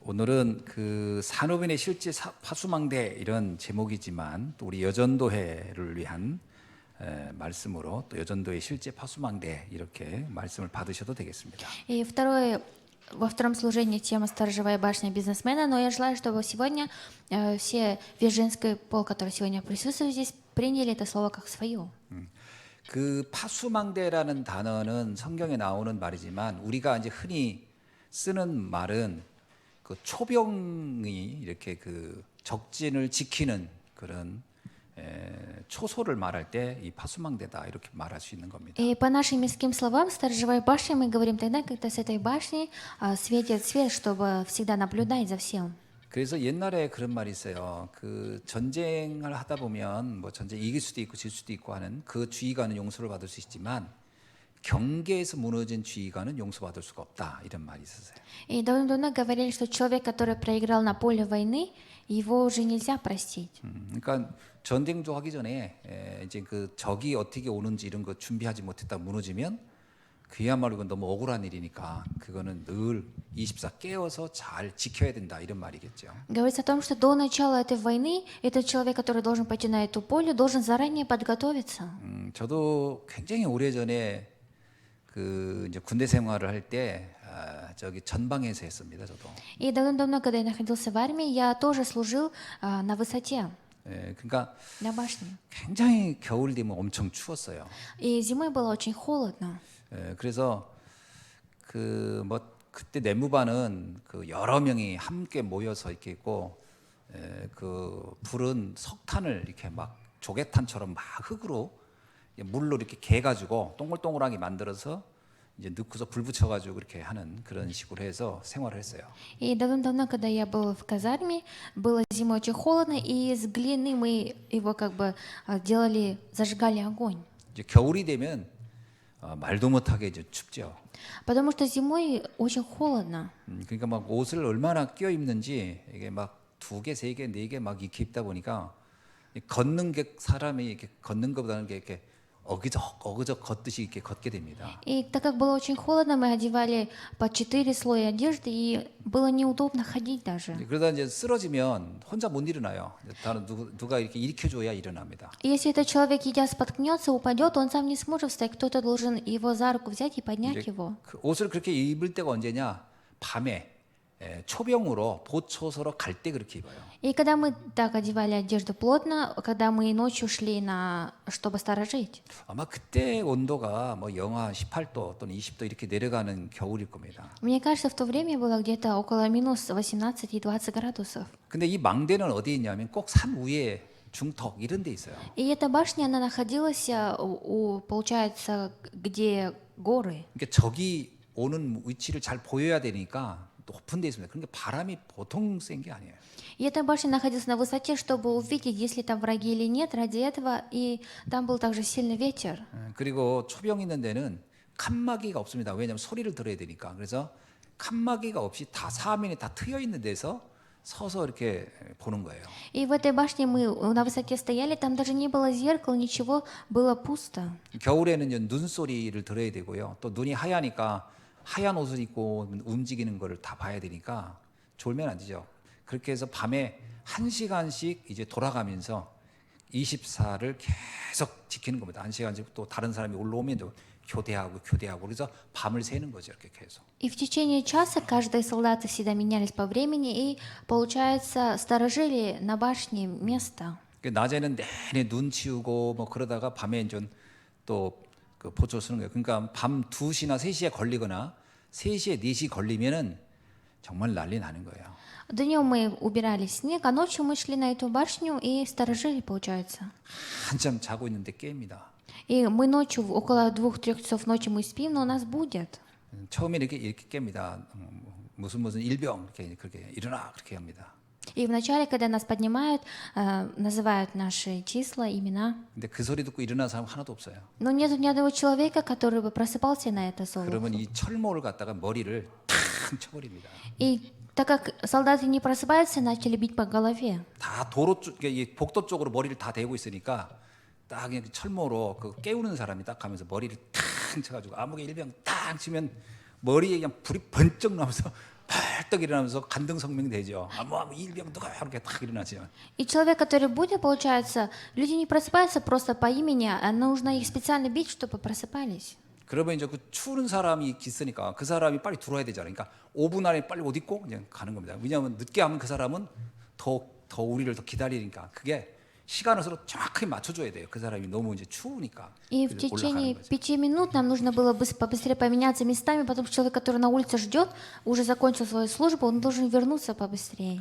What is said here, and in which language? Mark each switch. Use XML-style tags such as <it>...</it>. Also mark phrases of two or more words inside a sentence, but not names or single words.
<ko>오늘은 그 산업인의 실제 파수망대 이런 제목이지만 또 우리 여전도회를 위한 말씀으로 또 여전도의 실제 파수망대 이렇게 말씀을 받으셔도 되겠습니다.</ko> <ru>И во втором служении тема «Сторожевая башня бизнесмена», но я желаю, чтобы сегодня все, весь женский пол, который сегодня присутствует здесь, приняли это слово как свое.</ru> <ko>그 파수망대라는 단어는 성경에 나오는 말이지만 우리가 이제 흔히 쓰는 말은 그 초병이 이렇게 그 적진을 지키는 그런 초소를 말할 때 이 파수망대다 이렇게 말할 수 있는 겁니다.</ko> <ru>И по нашим языким словам «сторожевая башня» мы говорим тогда, когда с этой башни светит свет, чтобы всегда наблюдать за всем.</ru> <ko>그래서 옛날에 그런 말이 있어요. 그 전쟁을 하다 보면 뭐 전쟁 이길 수도 있고 질 수도 있고 하는 그 지휘관은 용서를 받을 수 있지만 경계에서 무너진 지휘관은 용서받을 수가 없다 이런 말이 있었어요.</ko> <ru>И давно говорили, что человек, который проиграл на поле войны, его уже нельзя простить.</ru> <ko>그러니까 전쟁도 하기 전에 이제 그 적이 어떻게 오는지 이런 거 준비하지 못했다 무너지면 그야말로 이건 너무 억울한 일이니까 그거는 늘 24 깨어서 잘 지켜야 된다 이런 말이겠죠.</ko> <ru>Говорится о том, что до начала этой войны этот человек, который должен пойти на эту поле, должен заранее подготовиться.</ru> <ko>저도 굉장히 오래전에 그 이제 군대 생활을 할 때 저기 전방에서 했습니다. 저도.</ko> <ru>И давно, когда я находился в армии, я тоже служил на высоте,</ru> <ko>그러니까</ko> <ru>на башне.</ru> <ko>굉장히 겨울 되면 엄청 추웠어요.</ko> <ru>И зимой было очень холодно.</ru> <ko>그래서 그 뭐 그때 내무반은 그 여러 명이 함께 모여서 이렇게 있고 그 불은 석탄을 이렇게 막 조개탄처럼 막 흙으로 물로 이렇게 개가지고 동글동글하게 만들어서 이제 넣고서 불 붙여가지고 그렇게 하는 그런 식으로 해서 생활을 했어요.</ko> <ru>И давно, когда я был в казарме, было зимой очень холодно, и из глины мы его как бы делали, зажигали огонь.</ru> <ko>이제 겨울이 되면 말도 못하게 이제 춥죠.</ko> <ru>Потому что зимой очень холодно.</ru> <ko>그러니까 막 옷을 얼마나 끼워 입는지 이게 막 2개, 3개, 4개 막 이렇게 입다 보니까 걷는 게 사람이 이렇게 걷는 것보다는 이렇게 어그적 걷듯이 이렇게 걷게 됩니다.</ko> <ru>И так как было очень холодно, мы одевали по 4 слоя одежды, и было неудобно ходить даже.</ru> <ko>그러다 이제 쓰러지면 혼자 못 일어나요. 다른 누가 이렇게 일으켜줘야 일어납니다.</ko> <ru>И если этот человек, идя, споткнется, упадет, он сам не сможет встать, кто-то должен его за руку взять и поднять его.</ru> <ko>그 옷을 그렇게 입을 때가 언제냐? 밤에 초병으로 보초소로 갈 때 그렇게 입어요.</ko> <ru>И когда мы так одевали одежду плотно, когда мы ночью шли чтобы сторожить.</ru> <ko>아마 그때 온도가 뭐 영하 18도 또는 20도 이렇게 내려가는 겨울일 겁니다.</ko> <ru>Мне кажется, в то время было где-то около минус 18 и 20 градусов.</ru> <ko>근데 이 망대는 어디에 있냐면 꼭 산 위에 중턱 이런 데 있어요.</ko> <ru>И эта башня, она находилась, получается, где горы.</ru> <ko>그러니까 적이 오는 위치를 잘 보여야 되니까 높은 데 있습니다. 그러니까 바람이 보통 센 게 아니에요.</ko> <ru>И эта башня находилась на высоте, чтобы увидеть, есть ли там враги или нет, ради этого. И там был также сильный ветер.</ru> <ko>그리고 초병 있는 데는 칸막이가 없습니다. 왜냐하면 소리를 들어야 되니까. 그래서 칸막이가 없이 다 사면이 다 트여 있는 데서 서서 이렇게 보는 거예요.</ko> <ru>И в этой башне мы на высоте стояли, там даже не было зеркал, ничего, было пусто.</ru> <ko>겨울에는 이제 눈 소리를 들어야 되고요. 또 눈이 하얘니까 하얀 옷을 입고 움직이는 거를 다 봐야 되니까 졸면 안 되죠. 그렇게 해서 밤에 1시간씩 이제 돌아가면서 24를 계속 지키는 겁니다. 1시간씩 또 다른 사람이 올라오면 교대하고 그래서 밤을 새는 거죠. 이렇게 계속.</ko> <ru>И в течение часа каждые солдаты всегда менялись по времени и, получается, сторожили на башне место.</ru> <ko>낮에는 내내 눈 치우고 뭐 그러다가 밤에 이제 또 그 보초 쓰는 거예요. 그러니까 밤 2시나 3시에 걸리거나 3시에 4시 걸리면은 정말 난리 나는 거예요.</ko> <ru>Днем мы убирали снег, а ночью мы шли на эту башню и сторожили, получается.</ru> <ko>한참 자고 있는데 깹니다.</ko> <ru>И мы ночью, около 2-3 часов ночи мы спим, но нас будет.</ru> <ko>처음에 이렇게 깹니다. 무슨 일병 이렇게 그렇게 일어나 그렇게 합니다.</ko> <ru>И вначале, когда нас поднимают, называют наши числа, имена.</ru> <ko>근데 그 소리 듣고 일어나는 사람 하나도 없어요.</ko> <ru>Но нет ни одного человека, который бы просыпался на это слово.</ru> <ko>그러면 이 철모를 갖다가 머리를 탁 쳐버립니다.</ko> <ru>И так как солдаты не просыпаются, начали бить по голове.</ru> <ko>다 도로 쪽, 복도 쪽으로 머리를 다 대고 있으니까 딱 철모로 그 깨우는 사람이 딱 하면서 머리를 탁 쳐가지고 아무개 일병 딱 치면 머리에 그냥 불이 번쩍 나면서 벌떡 일어나면서 간등성명 되죠. 뭐 일병도가 이렇게 딱 일어나죠.</ko> <ru>И человек, который будет, получается, люди не просыпаются просто по имени, а нужно их специально бить, чтобы просыпались.</ru> <ko>그러면 이제 그 추운 사람이 있으니까 그 사람이 빨리 들어와야 되잖아요. 그러니까 5분 안에 빨리 옷 입고 그냥 가는 겁니다. 왜냐하면 늦게 하면 그 사람은 더 우리를 더 기다리니까 그게 시간을 서로 정확하게 맞춰줘야 돼요. 그 사람이 너무 이제 추우니까</ko> <ru>И в</ru> <ko>그래서</ko> <ru>течение</ru> <ko>올라가는 거죠.</ko> <ru>5 минут нам нужно было побыстрее поменяться местами, потому что человек, который на улице ждет, уже закончил свою службу, он должен вернуться побыстрее.</ru>